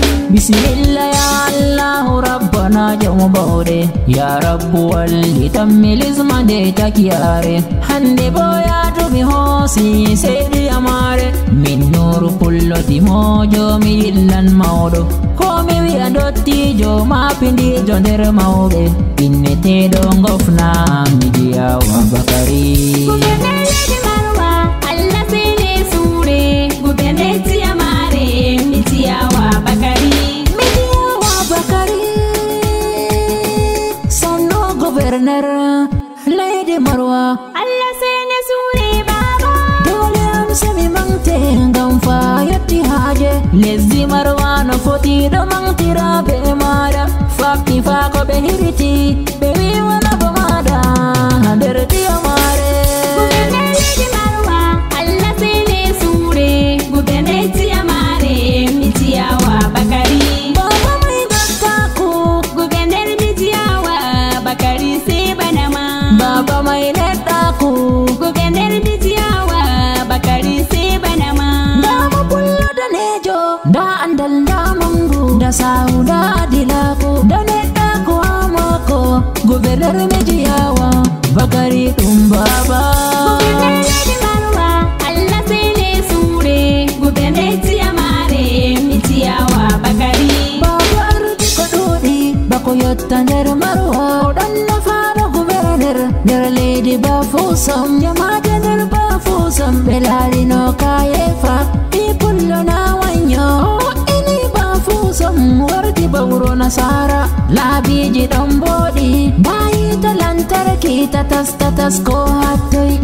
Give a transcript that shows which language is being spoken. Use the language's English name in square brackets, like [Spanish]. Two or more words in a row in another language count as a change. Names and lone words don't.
[Arabic] Bismillah ya Allah, Rabbana [Fula] jamu baude. [Arabic] Ya Rabbu [Fula] walli tammi lizma de takiare. Hande boya to mi hosi sedi amare. Min nuru pullo di mojo mi illan maudo. Ko mi wiya dotti jo ma pindi jo nder maube. Inne te do ngofna mi diya wa Bakari. Gouverneur Lady Marwa, Allah sene sure. Gouverneur Diamare, mi diya wa Bakari. Mi diya wa Bakari. Sanno Gouverneur Lady Marwa. Allah sene sure baba. Dole am semi mangte ngam fa yetti haje. Lezdi Marwa no foti do mangtira be mara. Fakki fa ko be hiriti. Be wi wala bo mada. Nder diya mare. Gouverneur Lady Marwa, Allah sene sure. Gouverneur Diamare, mi diya wa Bakari. Baba mai gatta ku. Gouverneur mi diya wa Bakari se banama. Baba mai netta ku. Gouverneur mi diya wa Bakari se banama. Da mo pullo danejo. Da andal da mangu. Da sauda dilako. Da netta ku amako. Gouverneur mi diya wa Bakari dum baba. Gouverneur Lady Marwa, Allah sene sure. Gouverneur Diamare, mi diya wa Bakari. Baba ardi ko dudi, bako yotta nder Marwa. O dan na fara gouverneur, nder leydi Bafoussam. Jamaje nder Bafoussam, be laari no kaye fa. Ɗi pullo na wanyo, o ini Bafoussam, wardi bawro Nasara. Laabiji ɗon mboɗi, bayi ta lantarki, tatas, tatas ko hattoy.